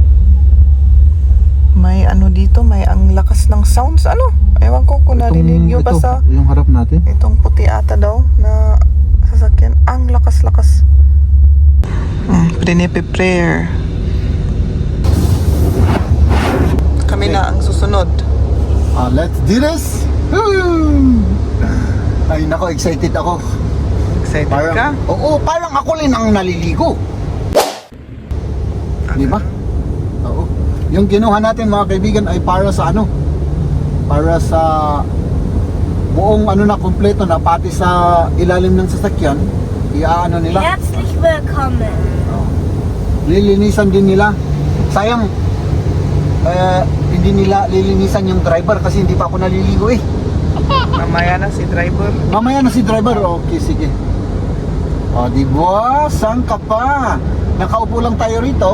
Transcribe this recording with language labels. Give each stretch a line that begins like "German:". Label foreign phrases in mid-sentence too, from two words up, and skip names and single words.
Filipino: May dito, may ang lakas ng sounds. Ewan ko kung narinig nyo ba sa yung harap natin. itong puti ata daw na sasakyan. Ang lakas-lakas. Prepare. Kami na ang susunod.
English: Let's do this! Woo!
Filipino: Ay nako, excited ako. Excited ka? Oo, parang ako rin ang naliligo. Di ba? Oo. Yung kinuha natin mga kaibigan ay para sa para sa buong na kompleto na, pati sa ilalim ng sasakyan nila.
German: Herzlich willkommen.
Filipino: Lilinisan din nila. Sayang hindi nila lilinisan yung driver kasi hindi pa ako naliligo Mamaya na si driver. Mamaya na si driver. Okay, sige. Di ba? Saan ka pa? Nakaupo lang tayo rito.